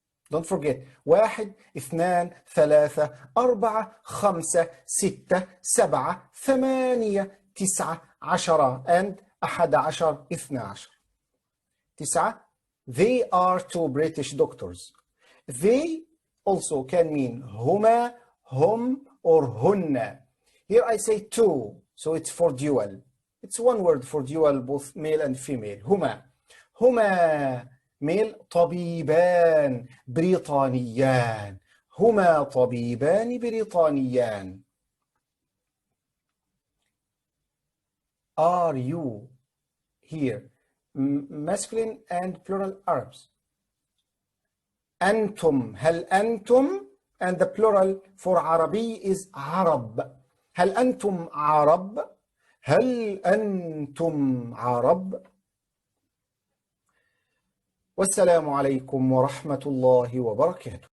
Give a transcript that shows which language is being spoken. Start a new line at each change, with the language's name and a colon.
English: Don't forget 1 2 3 4 5 6 7 8 9 10 and 11 12. 9. They are 2 British doctors. They also can mean
Arabic: هما هم
English: or هن. Here I say 2 so it's for dual. It's one word for dual both male and female.
Arabic: هما male طبيبان بريطانيان. هما طبيبان بريطانيان.
English: Are you here masculine and plural Arabs?
Arabic: أنتم. هل أنتم
English: and the plural for عربي is عرب.
Arabic: هل أنتم عرب؟ هل أنتم عرب؟ والسلام عليكم ورحمة الله وبركاته.